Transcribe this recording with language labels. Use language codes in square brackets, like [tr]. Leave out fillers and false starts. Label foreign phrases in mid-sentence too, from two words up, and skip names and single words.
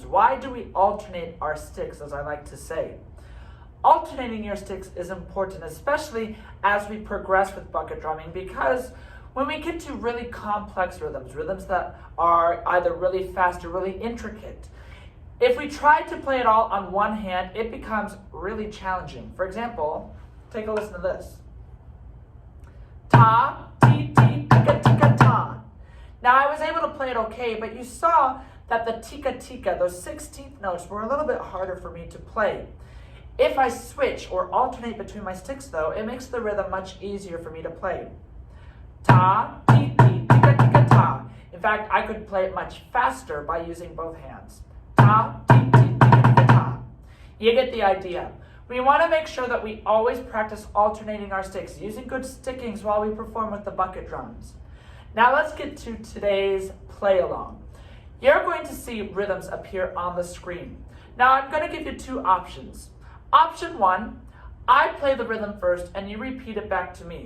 [en] Why do we alternate our sticks, as I like to say? Alternating your sticks is important, especially as we progress with bucket drumming, because when we get to really complex rhythms that are either really fast or really intricate, if we try to play it all on one hand, it becomes really challenging. For example, take a listen to this. Ta, ti, ti, tika, tika, ta. Now I was able to play it okay, but you saw that the tika, tika, those 16th notes were a little bit harder for me to play. If I switch or alternate between my sticks though, it makes the rhythm much easier for me to play. Ta, ti, ti, tika, tika, ta. In fact, I could play it much faster by using both hands. Ta, ti, ti, tika, tika, ta. You get the idea. We want to make sure that we always practice alternating our sticks, using good stickings while we perform with the bucket drums. Now let's get to today's play along. You're going to see rhythms appear on the screen. Now I'm going to give you two options. Option 1, I play the rhythm first and you repeat it back to me.